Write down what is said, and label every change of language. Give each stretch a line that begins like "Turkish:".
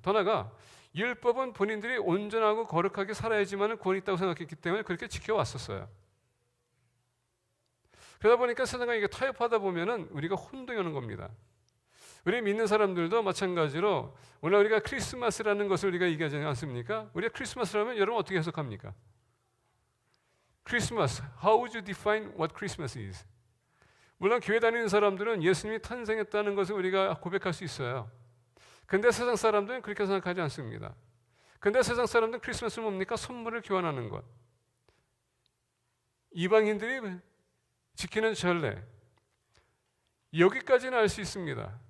Korean: 더 나아가 율법은 본인들이 온전하고 거룩하게 살아야지만 구원이 있다고 생각했기 때문에 그렇게 지켜왔었어요. 그러다 보니까 세상과 이게 타협하다 보면은 우리가 혼동이 오는 겁니다. 우리 믿는 사람들도 마찬가지로 오늘 우리가 크리스마스라는 것을 우리가 얘기하지 않습니까? 우리가 크리스마스라면 여러분 어떻게 해석합니까?
English: 크리스마스, how would you define what Christmas is?
Korean: 물론 교회 다니는 사람들은 예수님이 탄생했다는 것을 우리가 고백할 수 있어요. 근데 세상 사람들은 그렇게 생각하지 않습니다. 근데 세상 사람들은 크리스마스는 뭡니까? 선물을 교환하는 것. 이방인들이 지키는 전례. 여기까지는 알 수 있습니다.